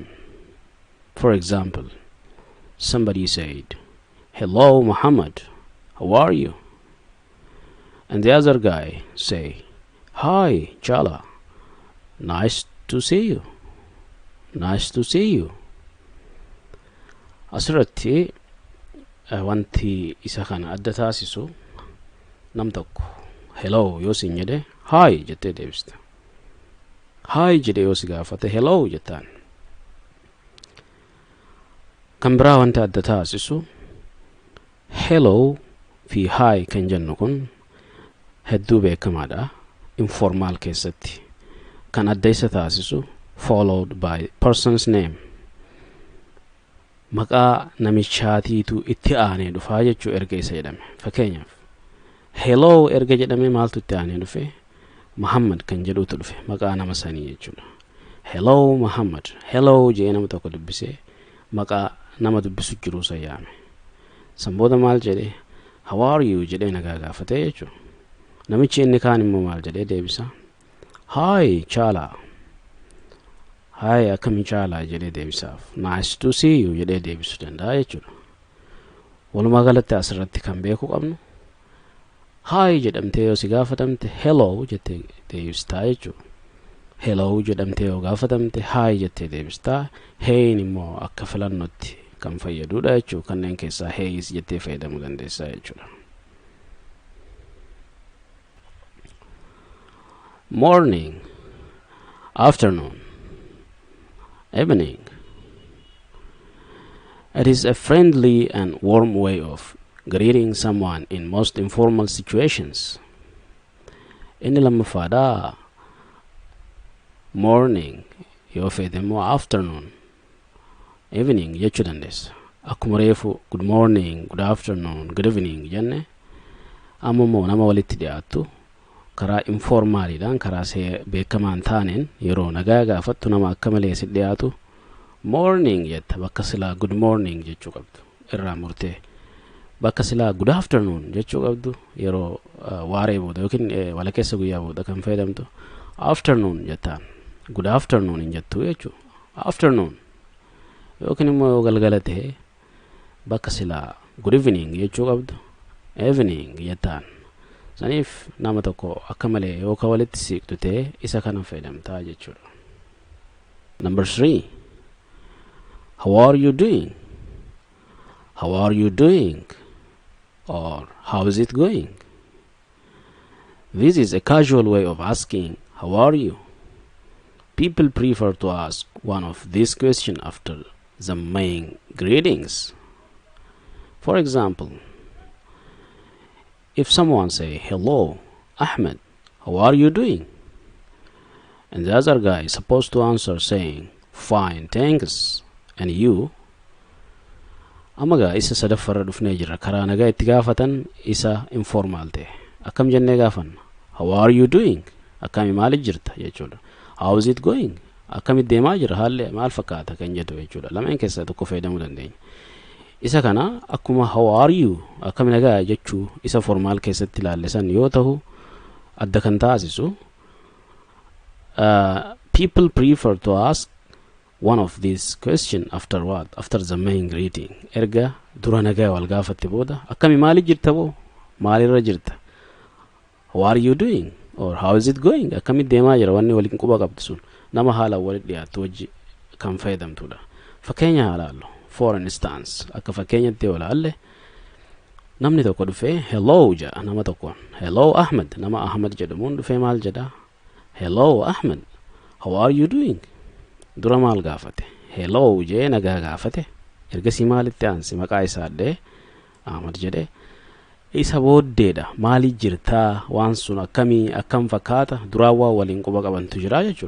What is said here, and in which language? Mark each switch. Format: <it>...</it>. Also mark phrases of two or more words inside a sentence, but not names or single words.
<en>For example, somebody said, hello Muhammad, how are you? And the other guy say, hi Chala, nice to see you. Nice to see you.</en> <om>Asirratti wanti isa kana adda taasisu nam tokko hello yoo siin jedhe hi jettee deebista. Hi jedhe yoo si gaafate hello jettaan. Kan biraa wanti adda taasisu hello fi hi kan jennu kun hedduu beekamaadha informal keessatti. Kan adda isa taasisu</om> <en>followed by person's name.</en> <om>Maqaa namichaatiitu itti aanee dhufaa jechuu erga isa jedhame. Fakkeenyaaf hello erga jedhame maaltu itti aanee dhufe? Muhammad kan jedhutu dhufe maqaa nama sanii jechuudha. Hello Muhammad, hello jee nama tokko dubbisee maqaa nama dubbisu jiru sayyaame. Sanbooda maal jedhe?</om> <en>How are you</en> <om>jedhee nagaa gaafate jechuudha. Namichi inni kaan immoo maal jedhee deebisa?</om> <en>Hi Chala.</en> <om>Hi akkami Chala jedhee deebisaaf.</om> <en>Nice to see you</en> <om>jedhee deebisuu danda'a jechuudha. Walumaa galatti asirratti kan beekuu qabnu hi jedhamtee yoo si gaafatamte hello jettee deebistaa jechuudha. Hello jedhamtee yoo gaafatamte hi jettee deebistaa. Hey immoo akka filannootti kan fayyadudha jechuudha. Kanneen keessaa hey jettee fayyadamuu dandeessaa jechuudha.</om> <en>Morning, afternoon, evening. It is a friendly and warm way of greeting someone in most informal situations.</en> <om>Inni lammaffaa morning yoo fedhe immoo</om> <en>afternoon, evening</en> <om>jechuu dandeessa. Akkuma reefu</om> <en>good morning, good afternoon, good evening</en> <om>jenne ammoo nama walitti dhiyaattu karaa informaaliidhaan karaa beekamaan taaneen yeroo nagaa gaafattu nama akka malee si dhiyaatu morning jetta bakka silaa</om> <en>good morning</en> <om>jechuu qabdu irraa murtee. Bakka silaa</om> <en>good afternoon</en> <om>jechuu qabdu yeroo waaree booda yookiin walakkeessa guyyaa booda kan fayyadamtu afternoon jettaan.</om> <en>Good afternoon</en> <om>hin jettu jechuudha. Afternoon yookiin immoo yoo galgala ta'e bakka silaa</om> <en>good evening</en> <om>jechuu qabdu evening jettaan. Saniif nama tokko akka malee yoo ka walitti siqtu ta'e isa kana fayyadamtaa jechuudha.</om> <en>Number 3, how are you doing? How are you doing? Or how is it going? This is a casual way of asking how are you. People prefer to ask one of these questions after the main greetings. For example, if someone say hello Ahmed, how are you doing? And the other guy is supposed to answer saying, fine, thanks. And you?</en> <om>Amaga isa sadaffara dhufnee jirra. Karaa nagaa itti gaafatan isa informal ta'e. Akkam jennee gaafanna?</om> <en>How are you doing?</en> <om>Akkami maaliif jirta jechuudha.</om> <en>How is it going?</en> <om>Akkamitti deemaa jira? Haalli maal fakkaata kan jedhu jechuudha. Lameen keessaa tokko fayyadamuu dandeenya. Isa kana akkuma</om> <en>how are you</en> <om>akkami nagaa jechuu isa formal keessatti ilaallesan yoo ta'u adda kan taasisu</om> <en>people prefer to ask one of these question after what? After the main greeting.</en> <om>Erga dura nagaa wal gaafatte booda akkami maaliif jirta boo? Maalirra jirta?</om> <en>How are you doing? Or how is it going?</en> <om>Akkamitti deemaa jira wanni waliin quba qabdu sun nama haala walitti dhiyaatu wajji kan fayyadamtudha. Fakkeenya haalaallu.</om> <en>For instance,</en> <om>akka fakkeenyatti yoo ilaalle namni tokko dhufee hello jedha nama tokkoon. Hello Ahmed, nama Ahmed jedhamuun dhufee maal jedha?</om> <en>Hello Ahmed, how are you doing?</en> <om>Dura maal gaafate? Hello jee nagaa gaafate. Ergasii maalitti aansi maqaa isaa addee Ahmed jedhee isa booddeedha maali jirtaa waan sun akkam fakkaata duraan waa waliin quba qabantu jira jechuudha.</om>